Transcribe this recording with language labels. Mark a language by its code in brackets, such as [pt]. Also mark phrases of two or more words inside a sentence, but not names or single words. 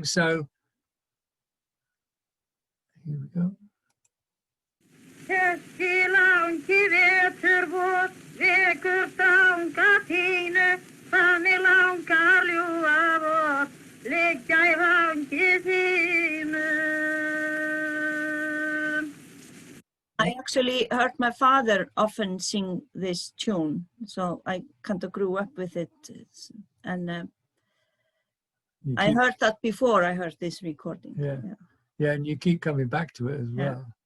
[en] So here we go. [is] Þessi langi veturvot vekur danga þínu, þannig langar ljúfa vot, liggja í vangi þínu. [en] I actually heard my father often sing this tune, so I kind of grew up with it, and I heard that before I heard this recording. Yeah, and you keep coming back to it as well.